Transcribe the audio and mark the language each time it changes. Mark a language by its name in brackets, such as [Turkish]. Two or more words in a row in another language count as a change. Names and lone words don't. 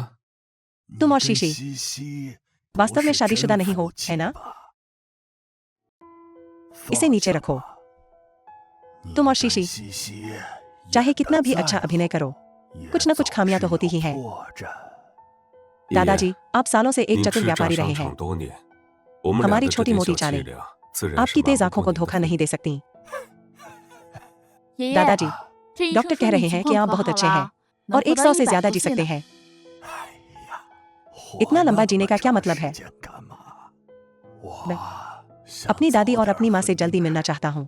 [Hindi] तुम और शीशी वास्तव में शादीशुदा नहीं हो, है ना? इसे नीचे रखो। तुम और शीशी चाहे कितना भी अच्छा अभिनय करो, कुछ न कुछ खामियां तो होती ही हैं। [Chinese] 爷 [Hindi] दादाजी, [Chinese] 爷， [Hindi] आप सालों से एक [Chinese] 您 [Hindi] चतुर [Chinese] 叱咤 [Hindi] व्यापारी [Chinese] 商 [Hindi] रहे हैं। [Chinese] 场多年，我们俩 [Hindi] हमारी [Chinese] 的这 [Hindi] छोटी [Chinese] 点 [Hindi] मोटी [Chinese] 小 [Hindi] चालें [Chinese] 伎俩，自然是 [Hindi] आपकी तेज [Chinese] 瞒 [Hindi] आंखों [Chinese] 不 [Hindi] को [Chinese] 过你 [Hindi] धोखा [Chinese] 的 [Hindi] नहीं [Chinese] 眼。 [Hindi] दे सकती। दादाजी, डॉक्टर कह रहे हैं कि आप बहुत अच्छे हैं और 100 से ज्यादा जी सकते हैं। इतना लंबा जीने का क्या मतलब है? मैं अपनी दादी और अपनी माँ से जल्दी मिलना चाहता हूँ।